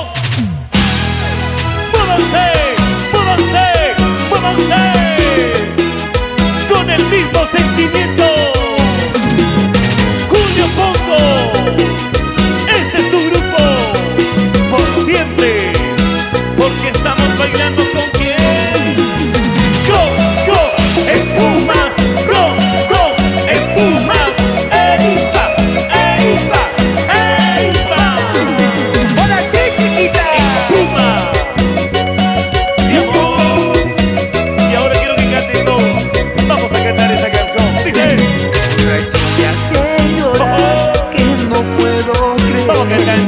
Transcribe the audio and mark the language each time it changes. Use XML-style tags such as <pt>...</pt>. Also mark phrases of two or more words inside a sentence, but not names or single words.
<es>Muévanse, muévanse, muévanse. Con el mismo sentimiento. Julio Pongo. Este es tu grupo. Por siempre. Porque estamos bailando con quién.</es> <en>Go, go,</en> <es>espumas.</es> <en>Go, go,</en> <es>espumas. ¡Ey, va! ¡Ey, va! ¡Ey, va! ¡Hola, chiquita! Espumas. Mi amor. Y ahora quiero que canten todos. Vamos a cantar esta canción. Dice. Recién te hace llorar que no puedo creer. Vamos cantando.</es>